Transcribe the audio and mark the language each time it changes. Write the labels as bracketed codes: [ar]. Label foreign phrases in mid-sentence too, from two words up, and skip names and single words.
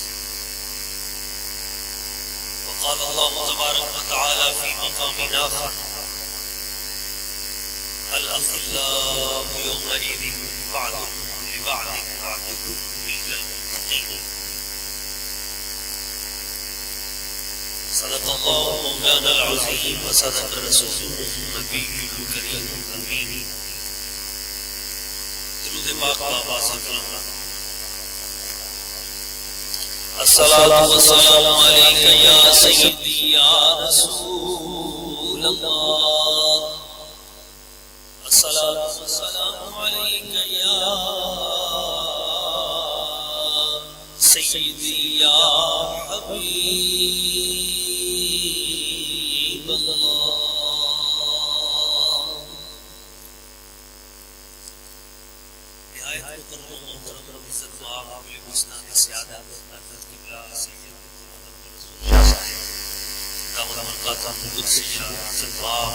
[ar] وقال الله تبارك وتعالى في مقام آخر: الأخلاء يومئذ بعضهم لبعض عدو إلا المتقين. صدق الله مولانا العظيم وصدق رسوله النبي الكريم الأمين. [ur] درود پاک بابا سکرم. [ar] الصلاة والسلام عليك يا سيدي يا رسول الله. الصلاة والسلام عليك يا سيدي يا حبيب الله. [ur] نهایت مکرم محترم عزت مآب قابل مسند سیادت حضرت قبلہ سید شاہ صاحب دامت برکاتہ قدسیہ عزت مآب